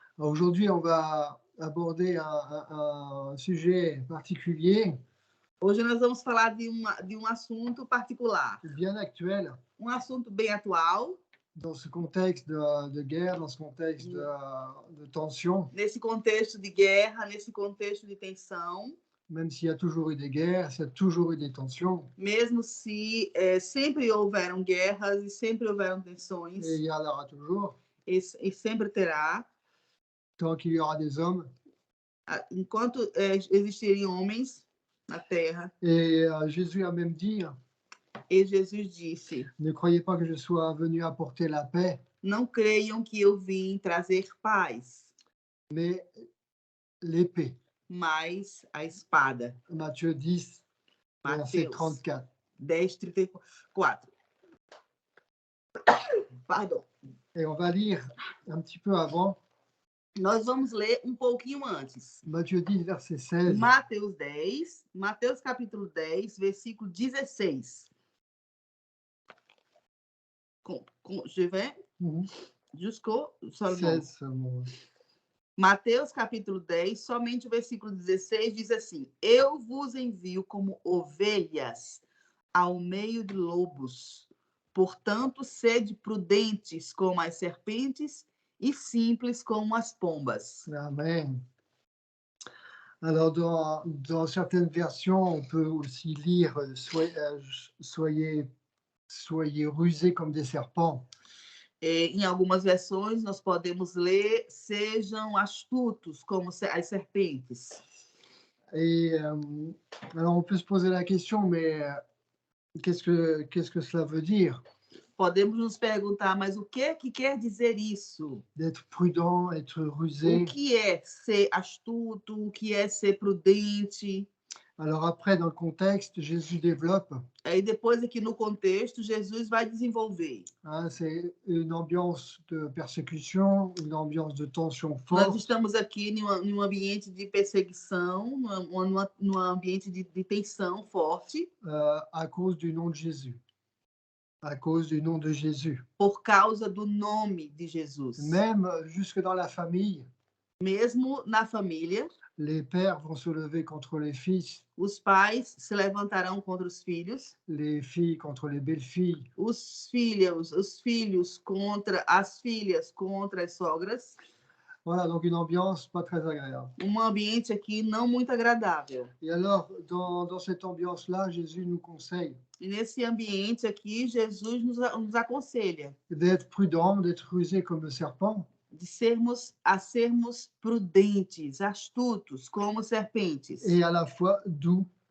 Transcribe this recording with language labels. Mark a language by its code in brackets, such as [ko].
[fr] Aujourd'hui, on va aborder un sujet particulier, [pt] Hoje nós vamos falar de um assunto particular, [fr] bien actuel, [pt] assunto bem atual, [fr] dans ce contexte de guerre, dans ce contexte de tension, [pt] nesse contexto de guerra, nesse contexto de tensão, [fr] même s'il y a toujours eu des guerres, s'il y a toujours eu des tensions, [pt] mesmo se sempre houveram guerras e sempre houveram tensões, [fr] et il y en aura toujours, [pt] e sempre terá, [fr] tant qu'il y aura des hommes. [pt] enquanto existirem homens na terra. [fr] Et Jésus a même dit, [pt] E Jesus disse: [fr] ne croyez pas que je sois venu apporter la paix, [pt] não creiam que eu vim trazer paz, [fr] mais l'épée. [pt] mas a espada. [fr] Matthieu 10, verset [pt] Mateus [fr] 34. [pt] 10:34. [fr] Pardon. Et on va lire un petit peu avant, [pt] Nós vamos ler um pouquinho antes. [fr] Matthieu 10, verset 16. [pt] Mateus capítulo 10, versículo 16. [fr] Je vais jusqu'au seulement. 16 seulement. [pt] Mateus capítulo 10, somente o versículo 16 diz assim: Eu vos envio como ovelhas ao meio de lobos. Portanto, sede prudentes como as serpentes e simples como as pombas. Amen. [fr] Alors, dans certaines versions, on peut aussi lire soyez rusés comme des serpents. [pt] Em algumas versões, nós podemos ler: sejam astutos como as serpentes. [fr] Et alors, on peut se poser la question, mais qu'est-ce que cela veut dire? [pt] Podemos nos perguntar, mas o que quer dizer isso? [fr] D'être prudent, être [pt] O [fr] rusé. [pt] que é ser astuto? O que é ser prudente? [fr] Alors après, dans le contexte, Jésus développe. [pt] Aí depois aqui no contexto, Jesus vai desenvolver. [fr] C'est une ambiance de persécution, une ambiance de tension [pt] Nós [fr] forte. [pt] estamos aqui em um ambiente de perseguição, num ambiente de tensão forte, [fr] À cause du nom de Jésus. À cause du nom de Jésus. [pt] por causa do nome de Jesus. [fr] Même jusque dans la famille, [pt] Mesmo na família, [fr] les pères vont se lever contre les fils, [pt] os pais se levantarão contra os filhos, [fr] les filles contre les belles-filles. [pt] os filhos contra as filhas, contra as sogras. [fr] Voilà, donc une ambiance pas très agréable. [pt] Ambiente aqui não muito agradável. [fr] Et alors, dans cette ambiance-là, Jésus nous conseille [pt] E nesse ambiente aqui, Jesus nos aconselha [fr] d'être prudent, d'être rusé comme le serpent, [pt] de sermos prudentes, astutos, como serpentes, [fr] et à la fois doux